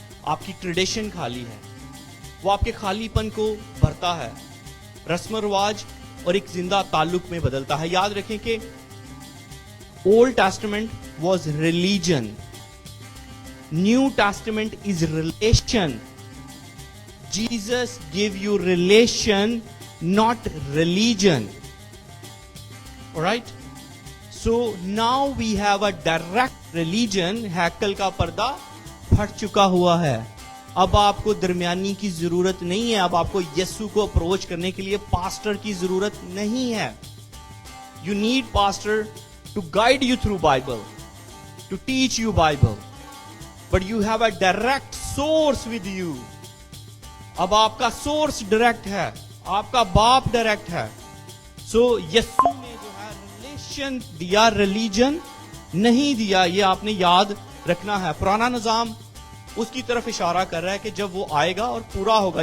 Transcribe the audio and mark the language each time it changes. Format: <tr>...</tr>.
<ur>آپ کی ٹریڈیشن خالی ہے, وہ آپ کے خالی پن کو بھرتا ہے, رسم و رواج اور ایک زندہ تعلق میں بدلتا ہے. یاد رکھیں کہ</ur> <en>Old testament was religion, new testament is relation. Jesus gave you relation, not religion. Alright? So now we have a direct religion.</en> <ur>ہیکل کا پردہ پھٹ چکا ہوا ہے. اب آپ کو درمیانی کی ضرورت نہیں ہے. اب آپ کو یسوع کو اپروچ کرنے کے لیے پاسٹر کی ضرورت نہیں ہے.</ur> <en>You need pastor to guide you through Bible, to teach you Bible. But you have a direct source with you.</en> <ur>اب آپ کا سورس ڈائریکٹ ہے, آپ کا باپ ڈائریکٹ ہے. سو یسوع نے جو ہے ریلیشن دیا, ریلیجن نہیں دیا. یہ آپ نے یاد رکھنا ہے. پرانا نظام اس کی طرف اشارہ کر رہا ہے کہ جب وہ آئے گا اور پورا ہوگا.</ur>